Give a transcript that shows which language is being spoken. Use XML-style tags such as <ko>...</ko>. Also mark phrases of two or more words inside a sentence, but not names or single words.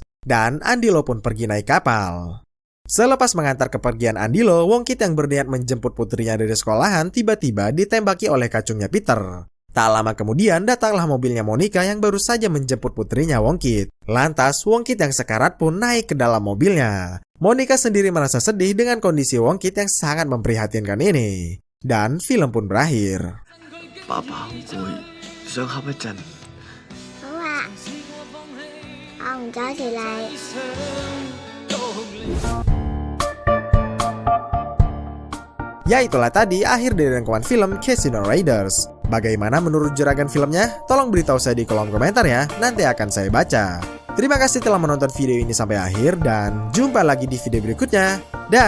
<id>Dan Andilo pun pergi naik kapal. Selepas mengantar kepergian Andilo, Wong Kit yang berniat menjemput putrinya dari sekolahan tiba-tiba ditembaki oleh kacungnya Peter. Tak lama kemudian datanglah mobilnya Monica yang baru saja menjemput putrinya Wong Kit. Lantas Wong Kit yang sekarat pun naik ke dalam mobilnya. Monica sendiri merasa sedih dengan kondisi Wong Kit yang sangat memprihatinkan ini. Dan film pun berakhir.</id> <yue>爸爸好攰，想瞌一陣。好啊，我唔阻住你。</yue> <id>Ya itulah tadi akhir dari rangkuman film Casino Raiders. Bagaimana menurut juragan filmnya? Tolong beritahu saya di kolom komentar ya, nanti akan saya baca. Terima kasih telah menonton video ini sampai akhir dan jumpa lagi di video berikutnya.</id>